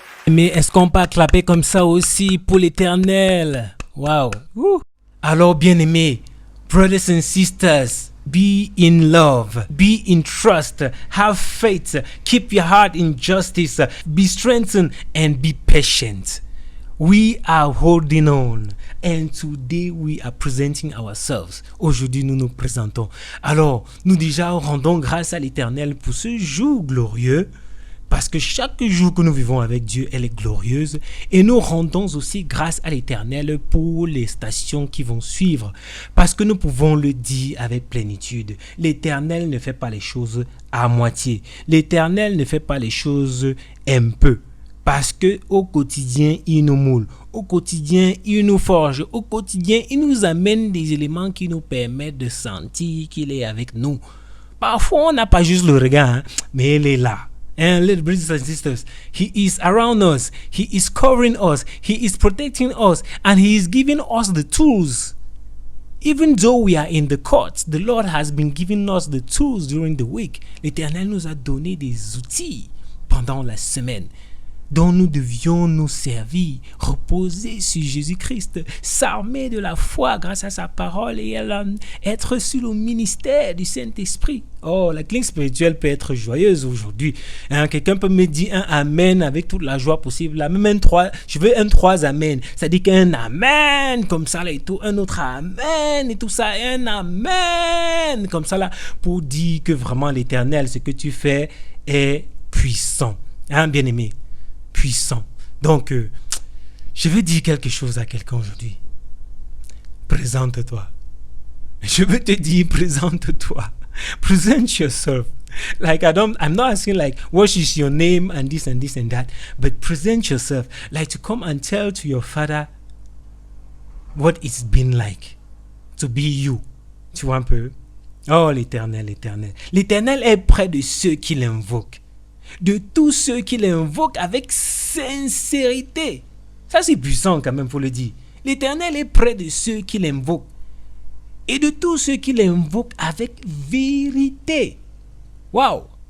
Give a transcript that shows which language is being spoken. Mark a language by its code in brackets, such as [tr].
[fr] Mais est-ce qu'on peut clapper comme ça aussi pour l'Éternel? Wow. Alors bien aimés, [en] brothers and sisters, Be in love, be in trust, have faith, keep your heart in justice, be strengthened and be patient. We are holding on and today we are presenting ourselves. [fr] Aujourd'hui nous nous présentons. Alors nous déjà rendons grâce à l'Éternel pour ce jour glorieux. Parce que chaque jour que nous vivons avec Dieu, elle est glorieuse. Et nous rendons aussi grâce à l'Éternel pour les stations qui vont suivre. Parce que nous pouvons le dire avec plénitude. L'Éternel ne fait pas les choses à moitié. L'Éternel ne fait pas les choses un peu. Parce que au quotidien, il nous moule. Au quotidien, il nous forge. Au quotidien, il nous amène des éléments qui nous permettent de sentir qu'il est avec nous. Parfois, on n'a pas juste le regard, mais il est là. [en] And little brothers and sisters, He is around us. He is covering us. He is protecting us. And He is giving us the tools. Even though we are in the courts, the Lord has been giving us the tools during the week. [fr] L'Éternel nous a donné des outils pendant la semaine dont nous devions nous servir, reposer sur Jésus-Christ, s'armer de la foi grâce à sa parole et être sur le ministère du Saint-Esprit. Oh, la clinique spirituelle peut être joyeuse aujourd'hui. Quelqu'un peut me dire un amen avec toute la joie possible. Là, même je veux un 3 amen. Ça dit qu'un amen comme ça là et tout, un autre amen et tout ça, un amen comme ça là pour dire que vraiment l'Éternel, ce que tu fais est puissant. Bien-aimé. Puissant. Donc, je veux dire quelque chose à quelqu'un aujourd'hui. Présente-toi. Je veux te dire, présente-toi. [en] Present yourself. Like I'm not asking like, what is your name and this and this and that, but present yourself. Like to come and tell to your father what it's been like to be you. [fr] Tu vois un peu? Oh, l'Éternel, l'Éternel. L'Éternel est près de ceux qui l'invoquent. De tous ceux qui l'invoquent avec sincérité. Ça, c'est puissant quand même, faut le dire. L'Éternel est près de ceux qui l'invoquent. Et de tous ceux qui l'invoquent avec vérité. Waouh!